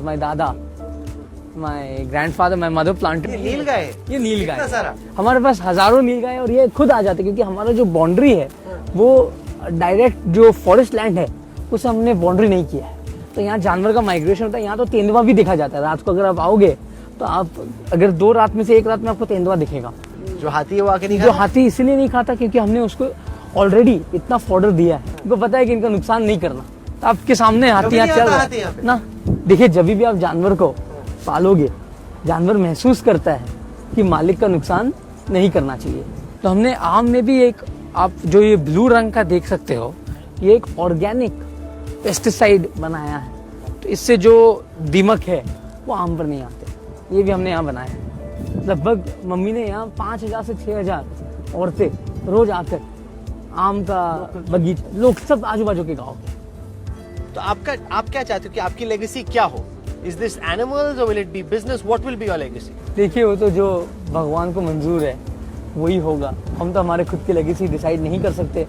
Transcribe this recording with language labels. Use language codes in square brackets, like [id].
[en] My dada, my grandfather, my mother planted. [hi] ये नील गाय, ये नील गाय कितना सारा? हमारे पास हजारों नील गाय और ये खुद आ जाते क्योंकि हमारा जो बाउंड्री है वो डायरेक्ट जो फॉरेस्ट लैंड है उसे हमने बाउंड्री नहीं किया है। तो यहाँ जानवर का माइग्रेशन होता है। यहाँ तो तेंदुआ भी देखा जाता है। रात को अगर आप आओगे तो आप अगर 2 रात में से 1 रात में आपको तेंदुआ दिखेगा। जो हाथी है वो आके नहीं जो हाथी इसलिए नहीं खाता क्योंकि हमने उसको ऑलरेडी इतना फॉर्डर दिया है। उनको पता है कि इनका नुकसान नहीं करना। तो आपके सामने हाथी यहाँ चल रहा है ना। देखिए जब भी आप जानवर को पालोगे जानवर महसूस करता है कि मालिक का नुकसान नहीं करना चाहिए। तो हमने आम में भी एक, आप जो ये ब्लू रंग का देख सकते हो, ये एक ऑर्गेनिक पेस्टिसाइड बनाया है। तो इससे जो दीमक है वो आम पर नहीं आते। ये भी हमने यहाँ बनाया है। लगभग मम्मी ने यहाँ 5000 से 6000 औरतें रोज आकर आम का बगीचा, लोग सब आजू बाजू के गाँव के। तो आप क्या चाहते हो कि आपकी लेगेसी क्या हो? [en] Is this animals or will it be business? What will be your legacy? [hi] देखिए वो तो जो भगवान को मंजूर है वही होगा। हम तो हमारे खुद की लेगेसी डिसाइड नहीं कर सकते।